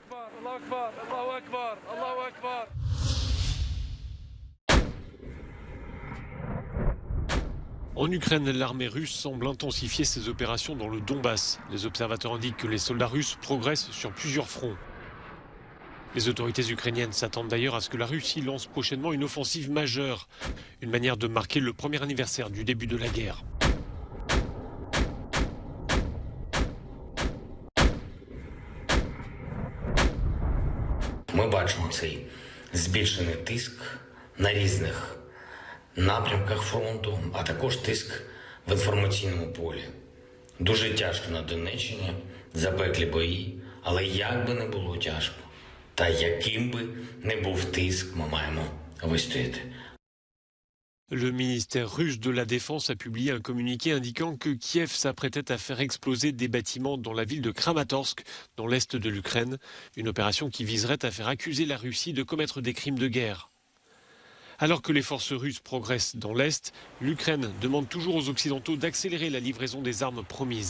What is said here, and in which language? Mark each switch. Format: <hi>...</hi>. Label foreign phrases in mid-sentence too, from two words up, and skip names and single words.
<fr>En Ukraine, l'armée russe semble intensifier ses opérations dans le Donbass. Les observateurs indiquent que les soldats russes progressent sur plusieurs fronts. Les autorités ukrainiennes s'attendent d'ailleurs à ce que la Russie lance prochainement une offensive majeure, une manière de marquer le premier anniversaire du début de la guerre.</fr> <uk>Ми бачимо цей збільшений тиск на різних напрямках фронту, а також тиск в інформаційному полі. Дуже тяжко на Донеччині, запеклі бої, але як би не було тяжко, та яким би не був тиск, ми маємо вистояти.</uk> <fr>Le ministère russe de la Défense a publié un communiqué indiquant que Kiev s'apprêtait à faire exploser des bâtiments dans la ville de Kramatorsk, dans l'est de l'Ukraine, une opération qui viserait à faire accuser la Russie de commettre des crimes de guerre. Alors que les forces russes progressent dans l'est, l'Ukraine demande toujours aux Occidentaux d'accélérer la livraison des armes promises.</fr>